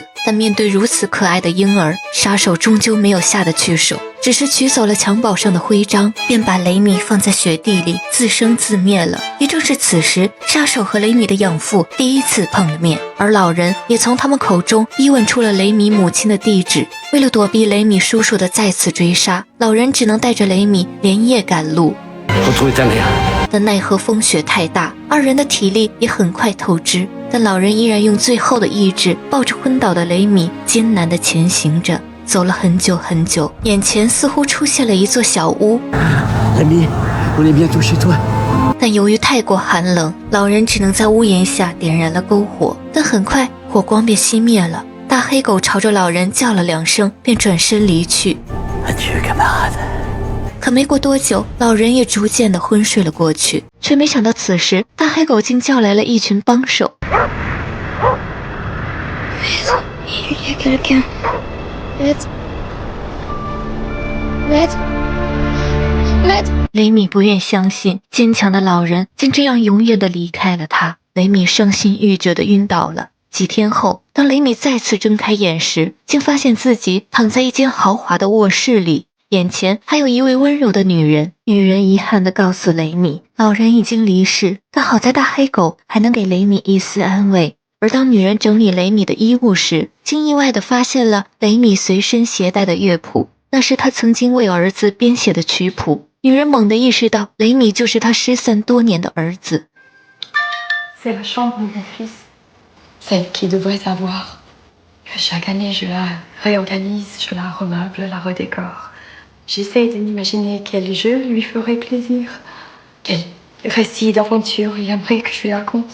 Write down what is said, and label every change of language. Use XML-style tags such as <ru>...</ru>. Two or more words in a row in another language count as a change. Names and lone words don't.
<zh>但面对如此可爱的婴儿，杀手终究没有下得去手，只是取走了襁褓上的徽章，便把雷米放在雪地里自生自灭了。也正是此时，杀手和雷米的养父第一次碰了面，而老人也从他们口中逼问出了雷米母亲的地址。为了躲避雷米叔叔的再次追杀，老人只能带着雷米连夜赶路。</zh> <fr>Retrouver ta mère.</fr> <zh>但奈何风雪太大，二人的体力也很快透支。但老人依然用最后的意志，抱着昏倒的雷米，艰难地前行着。走了很久很久，眼前似乎出现了一座小屋。</zh> <fr>Rémi, on est bientôt chez toi.</fr> <zh>但由于太过寒冷，老人只能在屋檐下点燃了篝火。但很快，火光便熄灭了。大黑狗朝着老人叫了2声，便转身离去。</zh> <fr>Adieu, camarade.</fr> <zh>可没过多久，老人也逐渐地昏睡了过去。却没想到此时，大黑狗竟叫来了一群帮手。</zh> <fr>Il y a quelqu'un. Maître.</fr> <zh>雷米不愿相信，坚强的老人竟这样永远地离开了他。雷米伤心欲绝地晕倒了。几天后，当雷米再次睁开眼时，竟发现自己躺在一间豪华的卧室里，眼前还有一位温柔的女人。女人遗憾地告诉雷米，老人已经离世，但好在大黑狗还能给雷米一丝安慰。而当女人整理雷米的衣物时，竟意外地发现了雷米随身携带的乐谱，那是他曾经为儿子编写的曲谱。女人猛地意识到，雷米就是他失散多年的儿子。</zh> <fr>C'est la chambre de mon fils, celle qui devrait savoir que chaque année je la réorganise, je la remeuble, la redécore. J'essaie de m'imaginer quel jeu lui ferait plaisir, quel récit d'aventure il aimerait que je lui raconte.</fr>